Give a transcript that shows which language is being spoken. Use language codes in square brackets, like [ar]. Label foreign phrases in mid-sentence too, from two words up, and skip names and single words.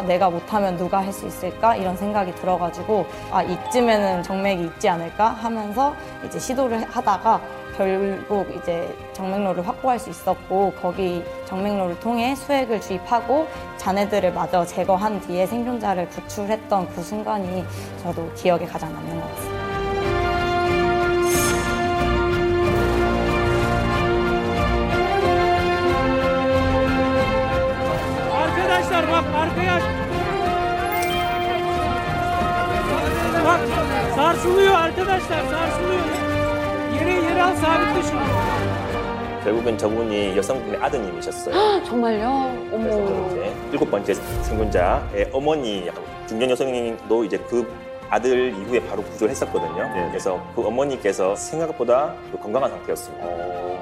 [ko] 내가 못하면 누가 할 수 있을까? 이런 생각이 들어가지고 이쯤에는 정맥이 있지 않을까? 하면서 이제 시도를 하다가 결국 이제 정맥로를 확보할 수 있었고 거기 정맥로를 통해 수액을 주입하고 잔해들을 마저 제거한 뒤에 생존자를 구출했던 그 순간이 저도 기억에 가장 남는 것 같습니다. [tr] Arkadaşlar bak arkaya bak sarsılıyor arkadaşlar sarsılıyor. Yere al sabitle şunu. [ko] 결국은 저분이 여성분의 아드님이셨어요. 정말요? 그래서 어머. 이제 7번째 생존자의 어머니, 중년 여성도 이제 그 아들 이후에 바로 구조를 했었거든요. 네. 그래서 그 어머니께서 생각보다 건강한 상태였습니다.